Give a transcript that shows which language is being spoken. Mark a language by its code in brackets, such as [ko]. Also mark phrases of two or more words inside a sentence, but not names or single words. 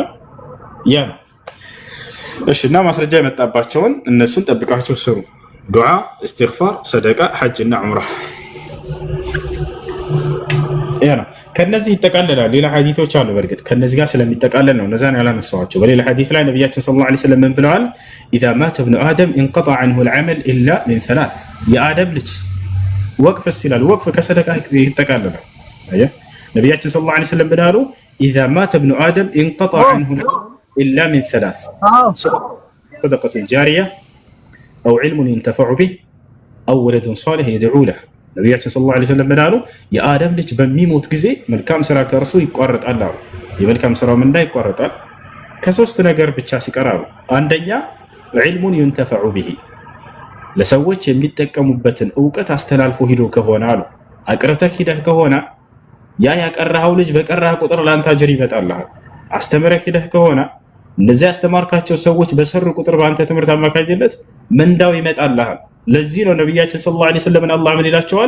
[am] ያ ነው። እሺ እና ማስረጃ የመጣባቸውን እነሱን ጠብቃቸው ስሩ። ዱዓ፣ እስትግፋር፣ ሰደቃ፣ ሐጅና ዑምራ ያ ነው። ከነዚህ ይጠቃለላል። ሌላ ሐዲሶች አሉ። በርግጥ ከነዚህ ጋር ስለሚጠቃለል ነው እነዛን ያላነሳዋቸው። በሌላ ሐዲስ ላይ ነብያችን [ar] صلى الله عليه وسلم [am] ምን ብለዋል? [ar] اذا مات ابن ادم انقطع عنه العمل الا من ثلاث [am] የአደም ልጅ ወቅፍ ሲላል ወቅፍ ከሰደቃ ይጠቃለላል። አያ ነብያችን [ar] صلى الله عليه وسلم ብለዋል اذا مات ابن ادم انقطع عنه الا من ثلاث صدقة جارية او علم ينتفع به او ولد صالح يدعو له ነብያችን صلى الله عليه وسلم [am] ብለዋል የአደም ልጅ በሚሞት ጊዜ መልካም ስራ ከእርሱ ይቋረጣል አሉ። የመልካም ስራው ምንዳ ይቋረጣል ከሶስት ነገር ብቻ ሲቀራሉ። አንደኛ ዒልሙን [ar] ينتفع به [am] ለሰዎች የሚጠቀሙበትን ዕውቀት አስተላልፎ ሂዶ ከሆነ አሉ። አቅርተህ ሂደህ ከሆነ ያ ያቀራው ልጅ በቀራህ ቁጥር ላንተ አጅር ይመጣልሃል። አስተምረህ ሂደህ ከሆነ እነዚህ ያስተማርካቸው ሰዎች በሰሩ ቁጥር በአንተ ትምህርት አማካኝነት ምንዳው ይመጣልሃል። ለዚህ ነው ነብያችን [ar] صلى الله عليه وسلم [am] አላህ ምን ይላቸዋል?